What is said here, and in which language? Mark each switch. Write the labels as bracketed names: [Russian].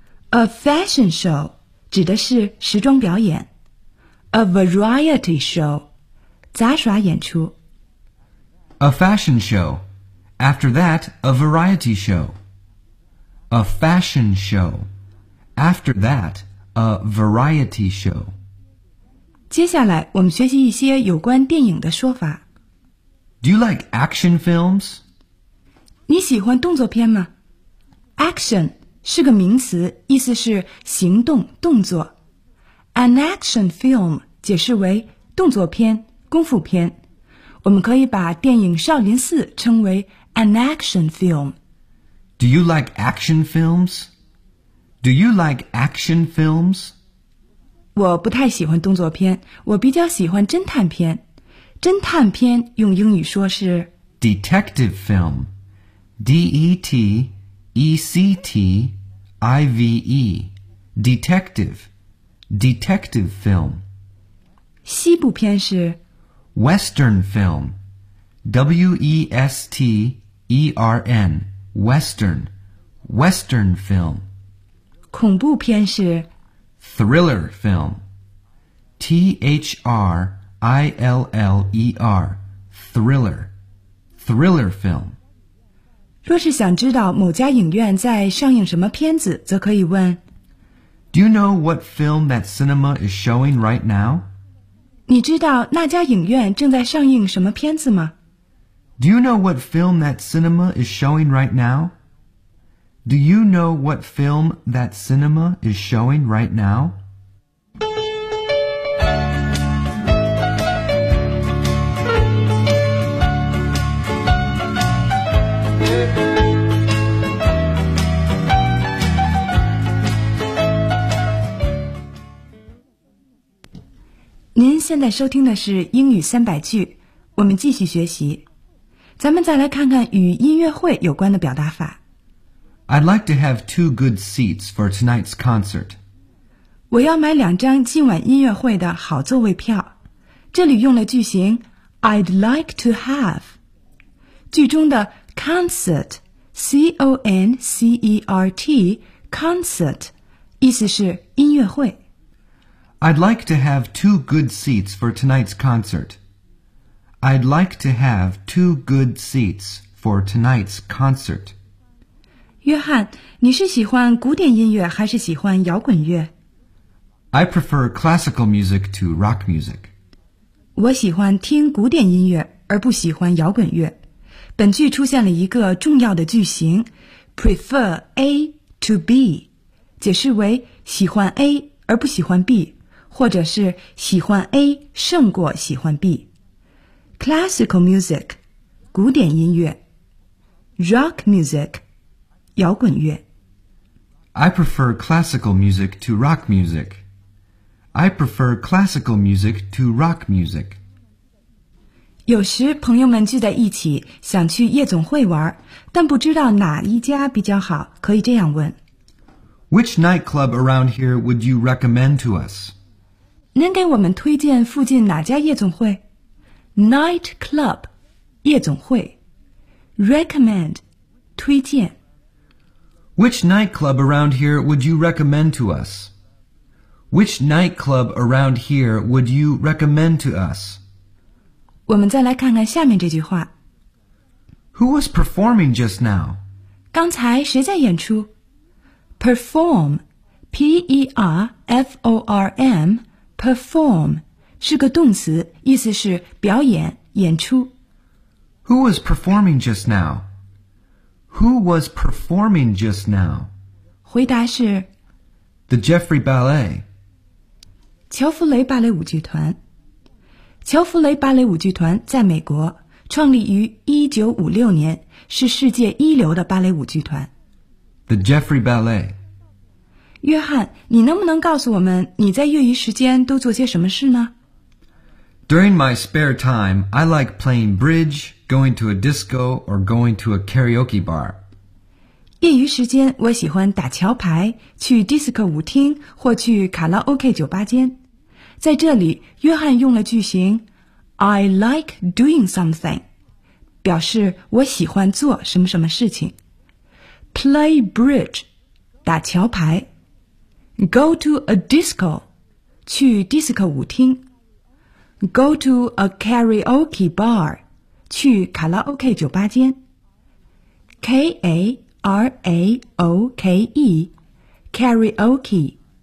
[English] A fashion show [Chinese] 指的是时装表演。 [English] A variety show [Chinese] 杂耍演出。 [English] A fashion show. After that, a variety show. A fashion show. After that, a variety show. [Chinese] 接下来我们学习一些有关电影的说法。 [English] Do you like action films? [Chinese] 你喜欢动作片吗？ Action 是个名词，意思是行动、动作。 [English] An action film [Chinese] 解释为动作片、功夫片。我们可以把电影《少林寺》称为 [English] an action film。 Do you like action films? Do you like action films? [Chinese] 我不太喜欢动作片，我比较喜欢侦探片。侦探片用英语说是 [English] detective film, D-E-T. E-C-T-I-V-E, detective, detective film. [Chinese] 西部片是 [English] Western film, W-E-S-T-E-R-N, Western, Western film. [Chinese] 恐怖片是 [English] Thriller film, T-H-R-I-L-L-E-R, I-L-L-E-R, thriller, thriller film. [Chinese] 若是想知道某家影院在上映什么片子，则可以问 [English] Do you know what film that cinema is showing right now? [Chinese] 你知道那家影院正在上映什么片子吗？ [English] Do you know what film that cinema is showing right now? Do you know what film that cinema is showing right now? [Chinese] 您现在收听的是英语三百句，我们继续学习。咱们再来看看与音乐会有关的表达法。 [English] I'd like to have two good seats for tonight's concert. [Chinese] 我要买两张今晚音乐会的好座位票。这里用了句型 [English] I'd like to have. [Chinese] 句中的 concert, C-O-N-C-E-R-T, concert, 意思是音乐会。 [English] I'd like to have two good seats for tonight's concert. I'd like to have two good seats for tonight's concert. [Chinese] 约翰，你是喜欢古典音乐还是喜欢摇滚乐？ [English] I prefer classical music to rock music. [Chinese] 我喜欢听古典音乐而不喜欢摇滚乐。本句出现了一个重要的句型 [English] prefer A to B, [Chinese] 解释为喜欢 A 而不喜欢 B。或者是喜欢 A 胜过喜欢 B. [English] Classical music, [Chinese] 古典音乐。 [English] Rock music, [Chinese] 摇滚乐。 [English] I prefer classical music to rock music. I prefer classical music to rock music. [Chinese] 有时朋友们聚在一起想去夜总会玩，但不知道哪一家比较好，可以这样问。 [English] Which nightclub around here would you recommend to us? [Chinese] 您给我们推荐附近哪家夜总会 ?Night club, 夜总会。 Recommend, 推荐。 [English] Which nightclub around here would you recommend to us? Which nightclub around here would you recommend to us? [Chinese] 我们再来看看下面这句话。 [English] Who was performing just now? [Chinese] 刚才谁在演出 ?Perform, P-E-R-F-O-R-M,Perform 是个动词，意思是表演、演出。 [English] Who was performing just now? Who was performing just now? [Chinese] 回答是 [English] The Jeffrey Ballet. [Chinese] 乔弗雷芭蕾舞剧团。乔弗雷芭蕾舞剧团在美国创立于1956年，是世界一流的芭蕾舞剧团。 [English] The Jeffrey Ballet. [Chinese] 约翰，你能不能告诉我们你在业余时间都做些什么事呢 [English] ?During my spare time, I like playing bridge, going to a disco, or going to a karaoke bar. [Chinese] 业余时间我喜欢打桥牌，去 disco 舞厅或去卡拉 OK 酒吧间。在这里，约翰用了句型 [English] I like doing something, [Chinese] 表示我喜欢做什么什么事情。 [English] Play bridge, [Chinese] 打桥牌。 [English] Go to a disco, [Chinese] 去 disco 舞厅。 [English] Go to a karaoke bar, [Chinese] 去卡拉 OK 酒吧间。 [English] K-A-R-A-O-K-E, karaoke.